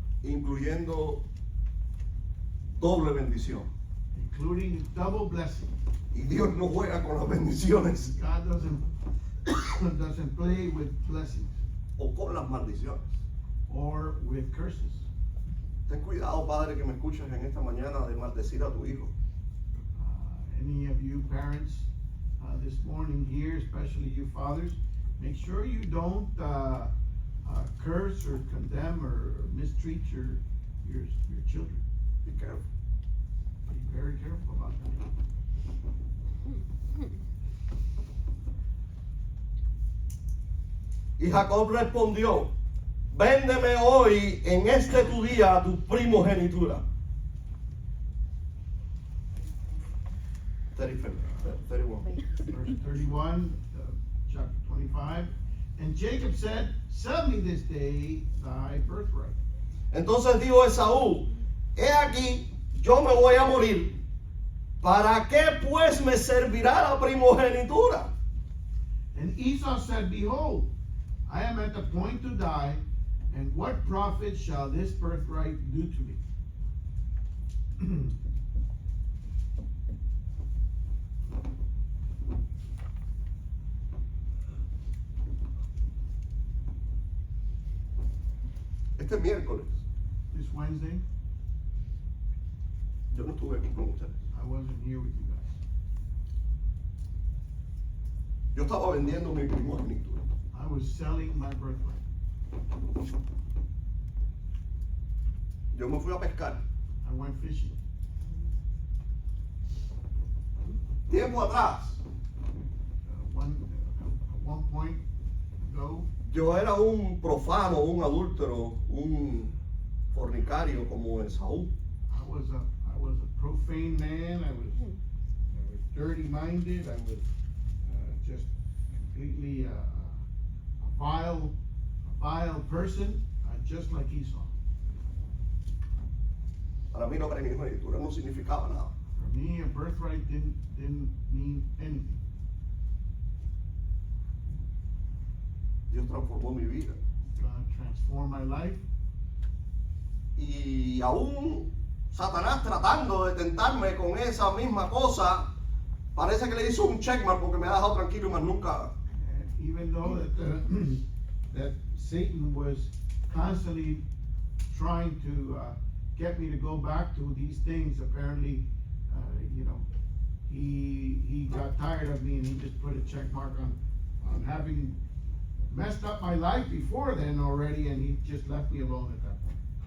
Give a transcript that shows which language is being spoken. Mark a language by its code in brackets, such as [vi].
[es] Incluyendo doble bendición. [en] including double blessing. [es] Y Dios no juega con las bendiciones [en] God doesn't play with blessings [es] o con las maldiciones. [en] or with curses. [es] Ten cuidado, padre, que me escuchas en esta mañana de maldecir a tu hijo. [en] Any of you parents this morning here, especially you fathers, make sure you don't curse or condemn or mistreat your children. Be careful. Be very careful about that. [es] Y Jacob respondió, véndeme hoy en este tu día tu primogenitura. [en] 31. Verse 31, chapter 25. And Jacob said, sell me this day thy birthright. [es] Entonces dijo Esaú, he aquí, yo me voy a morir, ¿Para qué pues me servirá la primogenitura? [en] And Esau said, Behold, I am at the point to die, and what profit shall this birthright do to me? [es] Este miércoles, [en] This Wednesday, [es] yo no estuve aquí con ustedes. [en] I wasn't here with you guys. [es] Yo estaba vendiendo mi primogenitura. [en] I was selling my birthright. [es] Yo me fui a pescar. [en] I went fishing. [es] Tiempo atrás, [en] At one point ago, [es] yo era un profano, un adúltero, un fornicario como Esaú. [en] I was a profane man. I was dirty-minded. I was just completely a vile person, just like Esau. [es] Para mí la primogenitura no significaba nada. [en] For me, a birthright didn't mean anything. [es] Dios transformó mi vida. [en] God transformed my life. [es] Y aún Satanás tratando de tentarme con esa misma cosa, parece que le hizo un checkmark porque me ha dejado tranquilo y más nunca. [en] Even though that Satan was constantly trying to get me to go back to these things, apparently, he got tired of me and he just put a check mark on having messed up my life before then already, and he just left me alone at that point.